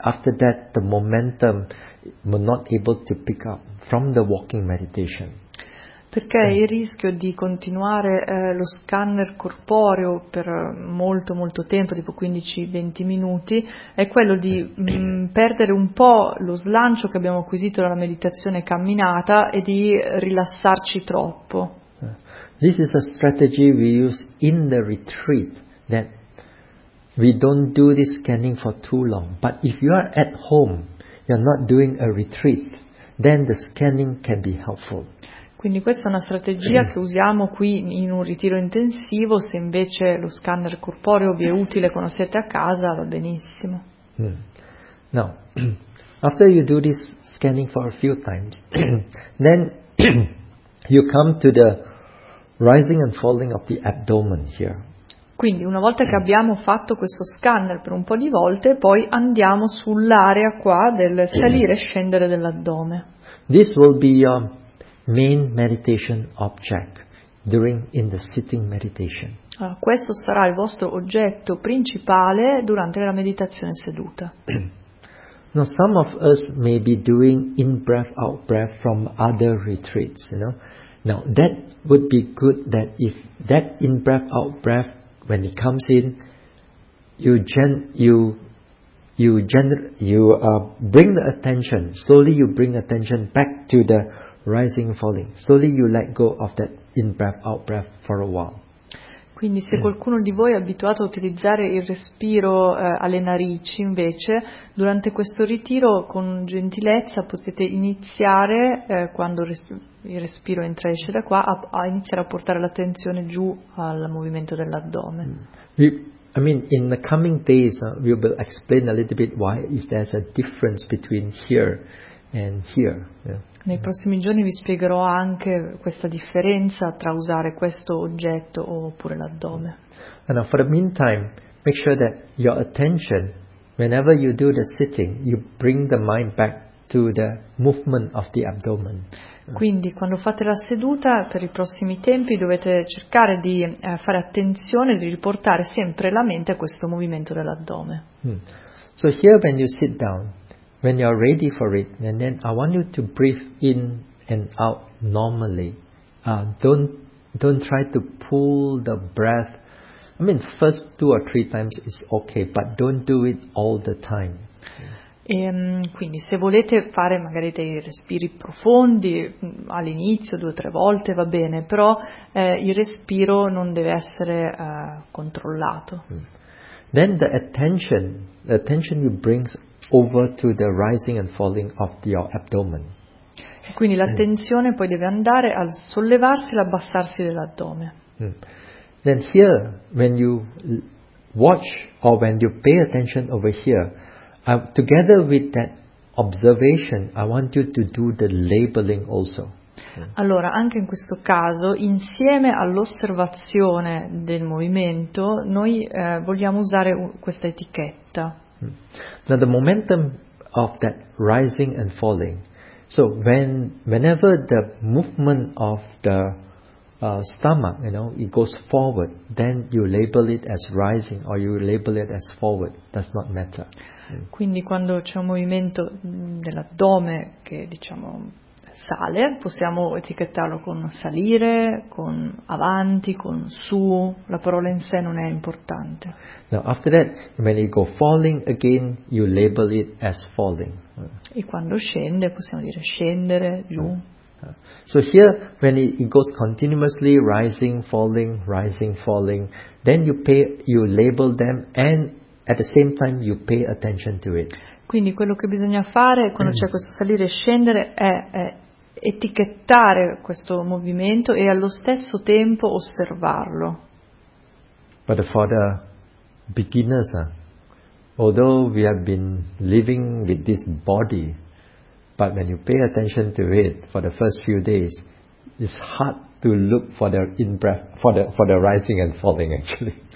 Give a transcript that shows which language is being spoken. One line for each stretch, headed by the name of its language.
English: After that, the momentum will not able to pick up from the walking meditation.
Italian: Perché il rischio di continuare lo scanner corporeo per molto molto tempo, tipo 15-20 minuti, è quello di perdere un po' lo slancio che abbiamo acquisito dalla meditazione camminata e di rilassarci troppo.
English: This is a strategy we use in the retreat, that we don't do this scanning for too long. But if you are at home, you're not doing a retreat, then the scanning can be helpful.
Italian: Quindi questa è una strategia che usiamo qui in un ritiro intensivo. Se invece lo scanner corporeo vi è utile quando siete a casa, va benissimo.
English: Now, after you do this scanning for a few times, then you come to the rising and falling of the abdomen here.
Italian: Quindi una volta che abbiamo fatto questo scanner per un po' di volte, poi andiamo sull'area qua del salire e scendere dell'addome.
English: This will be your main meditation object during in the sitting meditation.
Italian: Questo sarà il vostro oggetto principale durante la meditazione seduta.
English: Now some of us may be doing in breath out breath from other retreats, you know. Now that would be good, that if that in breath out breath when it comes in, bring the attention, slowly you bring attention back to the rising falling, slowly you let go of that in breath out breath for a while.
Italian: Quindi se qualcuno di voi è abituato a utilizzare il respiro alle narici, invece durante questo ritiro con gentilezza potete iniziare quando il respiro entra e esce da qua a iniziare a portare l'attenzione giù al movimento dell'addome.
English: In the coming days we will explain a little bit why is there a difference between here and here.
Italian: Nei prossimi giorni vi spiegherò anche questa differenza tra usare questo oggetto oppure l'addome.
English: And for the meantime, make sure that your attention, whenever you do the sitting, you bring the mind back to the movement of the abdomen.
Italian: Quindi quando fate la seduta per i prossimi tempi dovete cercare di fare attenzione, di riportare sempre la mente a questo movimento dell'addome.
English: So here when you sit down, when you are ready for it, and then I want you to breathe in and out normally. Don't try to pull the breath. First two or three times is okay, but don't do it all the time.
Italian: Quindi se volete fare magari dei respiri profondi all'inizio, due o tre volte va bene, però il respiro non deve essere controllato.
English: Then the attention you bring over to the rising and falling of your abdomen.
Italian: Quindi l'attenzione poi deve andare al sollevarsi e abbassarsi dell'addome.
English: Then here, when you watch or when you pay attention over here, together with that observation, I want you to do the labeling also.
Italian: Allora, anche in questo caso, insieme all'osservazione del movimento, noi vogliamo usare questa etichetta.
English: Now the momentum of that rising and falling. So whenever the movement of the stomach, you know, it goes forward, then you label it as rising or you label it as forward. Does not matter.
Italian: Quindi quando c'è un movimento dell'addome che diciamo sale, possiamo etichettarlo con salire, con avanti, con su, la parola in sé non è importante.
English: Now after that, when you go falling again, you label it as falling.
Italian: E quando scende, possiamo dire scendere, giù.
English: So here, when it goes continuously, rising, falling, then you label them and at the same time you pay attention to it.
Italian: Quindi quello che bisogna fare quando c'è questo salire e scendere è etichettare questo movimento e allo stesso tempo osservarlo.
English: But for the beginners, although we have been living with this body, but when you pay attention to it for the first few days, it's hard to look for the in-breath, for the rising and falling actually.